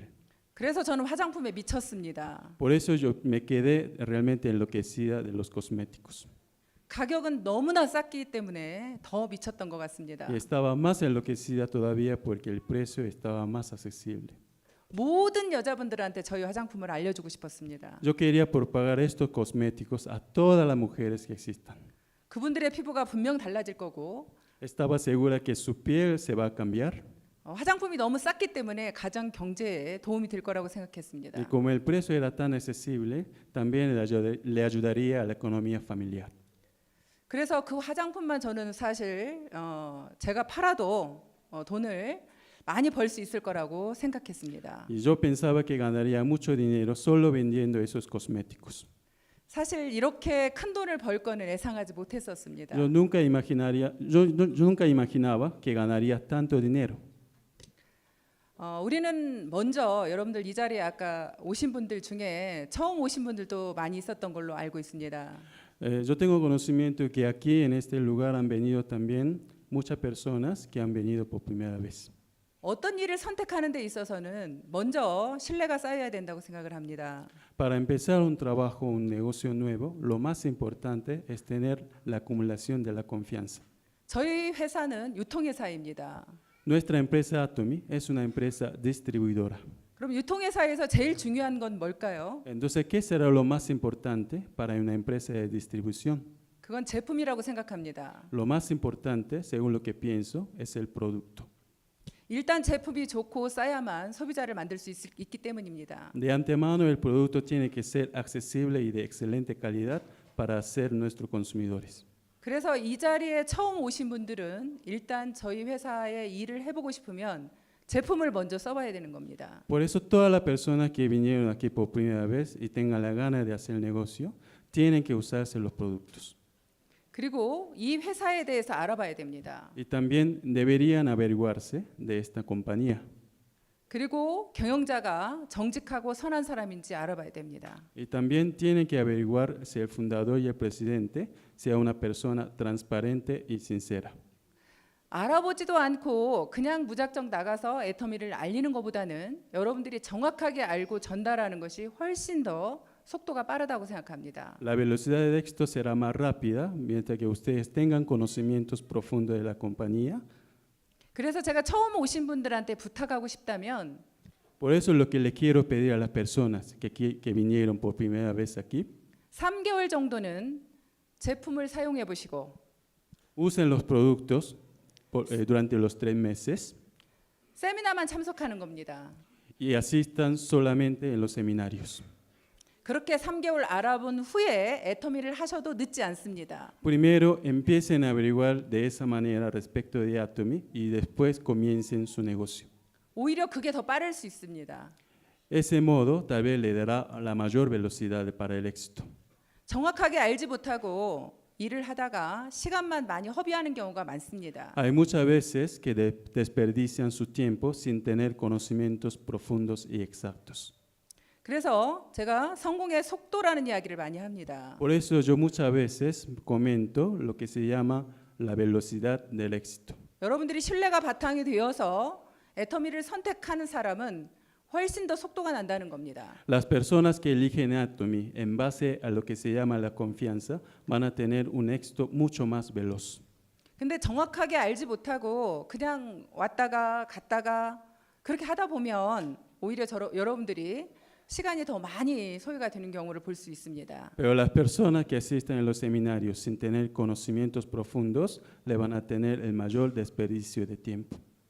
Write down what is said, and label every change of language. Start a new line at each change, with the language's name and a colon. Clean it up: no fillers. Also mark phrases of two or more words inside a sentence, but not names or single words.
Korean: 그래서 저는 화장품에 미쳤습니다.
Spanish: Por eso yo me quedé realmente enloquecida de los cosméticos.
Korean: 가격은 너무나 쌌기 때문에 더 미쳤던 것 같습니다.
Spanish: Y estaba más enloquecida todavía porque el precio estaba más accesible.
Korean: 모든 여자분들한테 저희 화장품을 알려주고 싶었습니다.
Spanish: Yo quería propagar estos cosméticos a todas las mujeres que existan.
Korean: 그분들의 피부가 분명 달라질 거고
Spanish: Estaba segura que su piel se va a cambiar.
Korean: 화장품이 너무 쌌기 때문에 가정 경제에 도움이 될 거라고 생각했습니다.
Spanish: Y como el precio era tan accesible, también le ayudaría a la economía familiar.
Korean: 그래서 그 화장품만 저는 사실 제가 팔아도 돈을 많이 벌 수 있을 거라고 생각했습니다.
Spanish: Y yo pensaba que ganaría mucho dinero solo vendiendo esos cosméticos.
Korean: 사실 이렇게 큰 돈을 벌 거는 예상하지 못했었습니다.
Spanish: Yo nunca imaginaba que ganaría tanto dinero.
Korean: 우리는 먼저 여러분들 이 자리에 아까 오신 분들 중에 처음 오신 분들도 많이 있었던 걸로 알고 있습니다.
Spanish: Yo tengo conocimiento que aquí en este lugar han venido también muchas personas que han venido por primera vez.
Korean: 어떤 일을 선택하는 데 있어서는 먼저 신뢰가 쌓여야 된다고 생각을 합니다.
Spanish: Para empezar un trabajo, un negocio nuevo, lo más importante es tener la acumulación de la confianza.
Korean: 저희 회사는 유통회사입니다.
Spanish: Nuestra empresa Atomy es una empresa distribuidora.
Korean: 그럼 유통회사에서 제일 중요한 건 뭘까요?
Spanish: Entonces, ¿qué será lo más importante para una empresa de distribución?
Korean: 그건 제품이라고 생각합니다.
Spanish: Lo más importante, según lo que pienso, es el producto.
Korean: 일단 제품이 좋고 싸야만 소비자를 만들 수 있기 때문입니다.
Spanish: De antemano, el producto tiene que ser accesible y de excelente calidad para ser nuestros consumidores.
Korean: 그래서 이 자리에 처음 오신 분들은 일단 저희 회사에 일을 해보고 싶으면 제품을 먼저 써봐야 되는 겁니다.
Spanish: Por eso, todas las personas que vinieron aquí por primera vez y tengan la gana de hacer negocio, tienen que usarse los productos.
Korean: 그리고 이 회사에 대해서 알아봐야 됩니다.
Spanish: Y también deberían averiguarse de esta compañía.
Korean: 그리고 경영자가 정직하고 선한 사람인지 알아봐야 됩니다.
Spanish: Y también tienen que averiguar si el fundador y el presidente sea una persona transparente y sincera.
Korean: 알아보지도 않고 그냥 무작정 나가서 애터미를 알리는 것보다는 여러분들이 정확하게 알고 전달하는 것이 훨씬 더 속도가 빠르다고 생각합니다.
Spanish: La velocidad de éxito será más rápida mientras que ustedes tengan conocimientos profundos de la compañía.
Korean: 그래서 제가 처음 오신 분들한테 부탁하고 싶다면
Spanish: Por eso lo que le quiero pedir a las personas que vinieron por primera vez aquí,
Korean: 3개월 정도는 제품을 사용해 보시고
Spanish: usen los productos durante los 3 meses
Korean: 세미나만 참석하는 겁니다.
Spanish: y asistan solamente en los seminarios.
Korean: 그렇게 3개월 알아본 후에 애터미를 하셔도 늦지 않습니다.
Spanish: Primero empiecen a averiguar de esa manera respecto de Atomy y después comiencen su negocio.
Korean: 오히려 그게 더 빠를 수 있습니다.
Spanish: Ese modo tal vez le dará la mayor velocidad para el éxito.
Korean: 정확하게 알지 못하고 일을 하다가 시간만 많이 허비하는 경우가 많습니다.
Spanish: Hay muchas veces que desperdician su tiempo sin tener conocimientos profundos y exactos.
Korean: 그래서 제가 성공의 속도라는 이야기를 많이 합니다.
Spanish: Por eso yo muchas veces comento lo que se llama la velocidad del éxito.
Korean: 여러분들이 신뢰가 바탕이 되어서 애터미를 선택하는 사람은 훨씬 더 속도가 난다는 겁니다.
Spanish: Las personas que eligen Atomy en base a lo que se llama la confianza van a tener un éxito mucho más veloz.
Korean: 근데 정확하게 알지 못하고 그냥 왔다가 갔다가 그렇게 하다 보면 오히려 여러분들이 시간이 더 많이 소요가 되는 경우를 볼 수 있습니다.
Spanish: Pero las personas que asisten a los seminarios sin tener conocimientos profundos le van a tener el mayor desperdicio de tiempo.